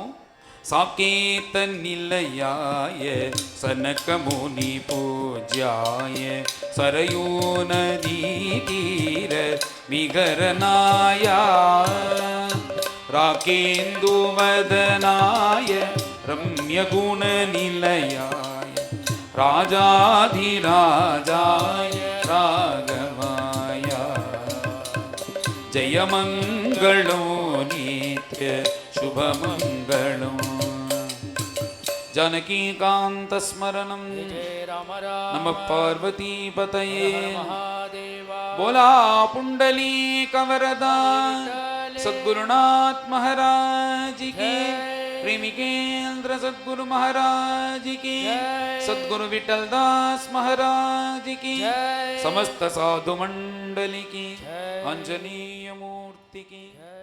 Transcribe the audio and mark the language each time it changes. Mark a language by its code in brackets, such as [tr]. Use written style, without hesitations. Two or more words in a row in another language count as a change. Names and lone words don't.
[sa] సాకేత నిలయాయ సనకముని పూజ్యాయ సరయూ నదీ తీర విగరనాయ రాకేందు వదనాయ రమ్యగుణ నిలయాయ రాజాధిరాజాయ రాఘవాయ జయమంగళో నిత్య శుభమంగళం जानकीकांत स्मरणं नमः पार्वतीपतये [hi] बोला पुंडलीकवरदा सद्गुरुनाथ महाराज की प्रेमिकेंद्र सद्गुरु महाराज की सद्गुरु विठल दास महाराज की समस्त साधु मंडली की आंजनेय मूर्ति की